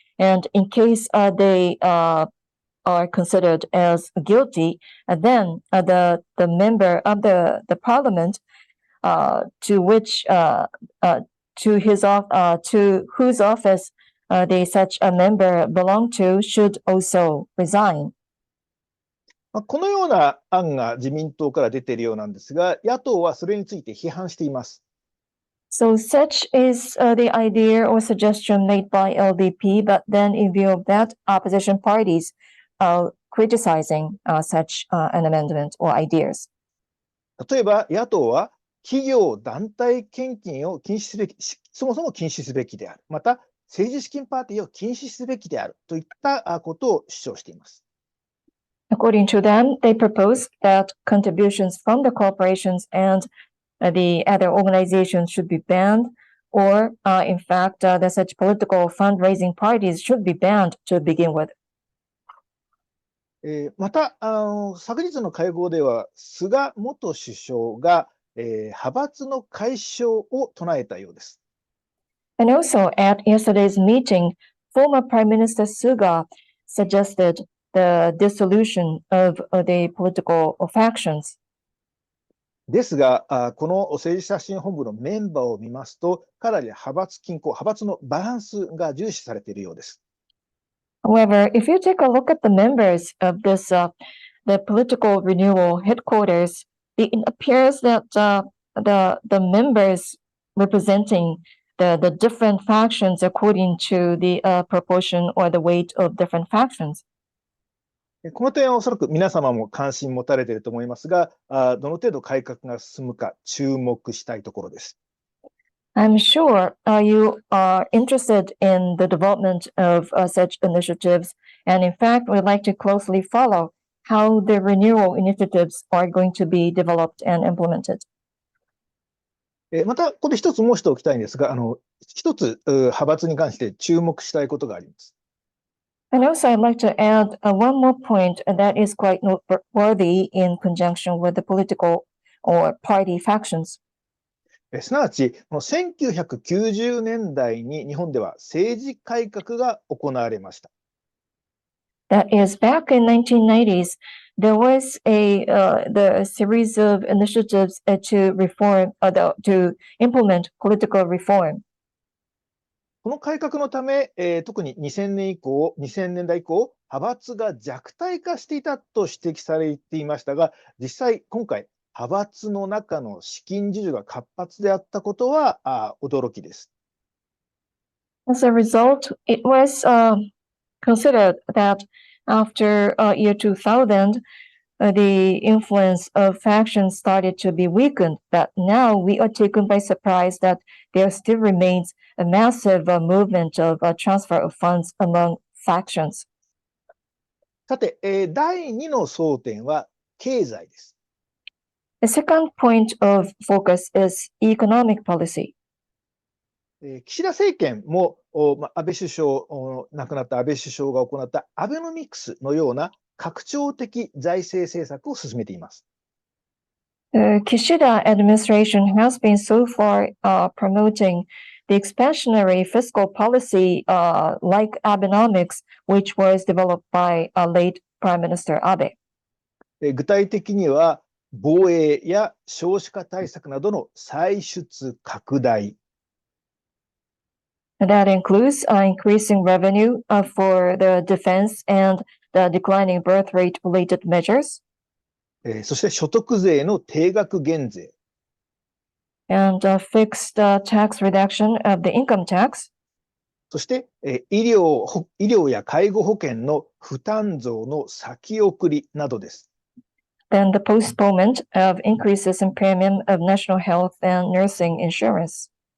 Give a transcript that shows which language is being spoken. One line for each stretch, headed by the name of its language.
English: And in case they are considered as guilty, then the member of the parliament to which to whose office such a member belong to should also resign.
Japanese: このような案が自民党から出ているようなんですが、野党はそれについて批判しています。
English: So such is the idea or suggestion made by LDP, but then in view of that, opposition parties are criticizing such an amendment or ideas.
Japanese: 例えば野党は企業団体献金を禁止すべき、そもそも禁止すべきである。また政治資金パーティーを禁止すべきであるといったことを主張しています。
English: According to them, they propose that contributions from the corporations and the other organizations should be banned, or in fact, that such political fundraising parties should be banned to begin with.
Japanese: また昨日の会合では菅元首相が、派閥の解消を唱えたようです。
English: And also at yesterday's meeting, former Prime Minister Suga suggested the dissolution of the political factions.
Japanese: ですが、この政治刷新本部のメンバーを見ますと、かなり派閥均衡、派閥のバランスが重視されているようです。
English: However, if you take a look at the members of this, the political renewal headquarters, it appears that the members representing the different factions according to the proportion or the weight of different factions.
Japanese: この点はおそらく皆様も関心持たれていると思いますが、どの程度改革が進むか注目したいところです。
English: I'm sure you are interested in the development of such initiatives, and in fact, we'd like to closely follow how the renewal initiatives are going to be developed and implemented.
Japanese: また、ここで一つ申しておきたいんですが、一つ派閥に関して注目したいことがあります。
English: And also, I'd like to add one more point that is quite noteworthy in conjunction with the political or party factions.
Japanese: すなわち、1990年代に日本では政治改革が行われました。
English: That is, back in 1990s, there was the series of initiatives to reform, to implement political reform.
Japanese: この改革のため、特に2000年代以降、派閥が弱体化していたと指摘されていましたが、実際今回、派閥の中の資金授受が活発であったことは驚きです。
English: As a result, it was considered that after year 2000, the influence of factions started to be weakened, but now we are taken by surprise that there still remains a massive movement of transfer of funds among factions.
Japanese: さて、第2の争点は経済です。
English: The second point of focus is economic policy.
Japanese: 岸田政権も安倍首相、亡くなった安倍首相が行ったアベノミクスのような拡張的財政政策を進めています。
English: The Kishida administration has been so far promoting the expansionary fiscal policy like Abenomics, which was developed by late Prime Minister Abe.
Japanese: 具体的には防衛や少子化対策などの歳出拡大、
English: That includes increasing revenue for the defense and the declining birth rate related measures.
Japanese: そして所得税の定額減税、
English: And fixed tax reduction of the income tax.
Japanese: そして医療や介護保険の負担増の先送りなどです。
English: Then the postponement of increases in premium of national health and nursing insurance.